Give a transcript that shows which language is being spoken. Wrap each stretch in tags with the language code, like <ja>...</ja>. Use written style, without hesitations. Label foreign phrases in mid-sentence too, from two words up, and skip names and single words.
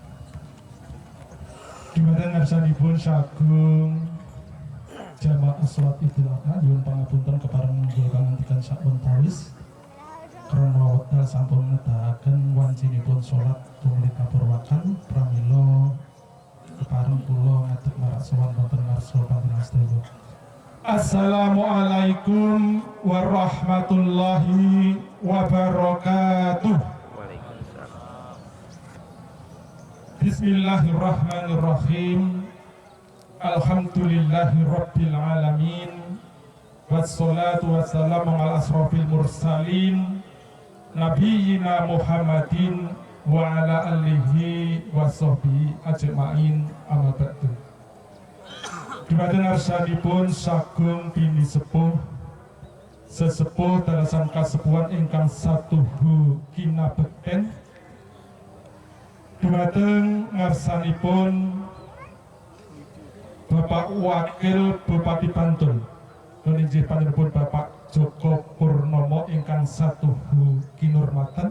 <jv>Dumateng ngarsanipun sagung jamaah salat Idul Adha nyuwun pangapunten kepareng nggih pangandikan sakwentawis krana wekdal sampun nedahaken wancinipun salat tumrap kapurwakan pramila kepareng kula ngadeg marak sowan wonten ngarsa panjenengan sedaya.</jv> <ar>السلام عليكم ورحمة الله وبركاته. بسم الله الرحمن الرحيم. الحمد لله رب العالمين. والصلاة والسلام على أشرف المرسلين نبينا محمد وعلى آله وصحبه أجمعين أما بعد.</ar> <jv>Dumateng ngarsanipun sagung bini sepuh sesepuh dalasan kasepuhan ingkang satuhu kinabekten. Dumateng ngarsanipun Bapak Wakil Bupati Bantul Inggih panjenenganipun Bapak Joko Purnomo ingkang satuhu kinurmatan.</jv>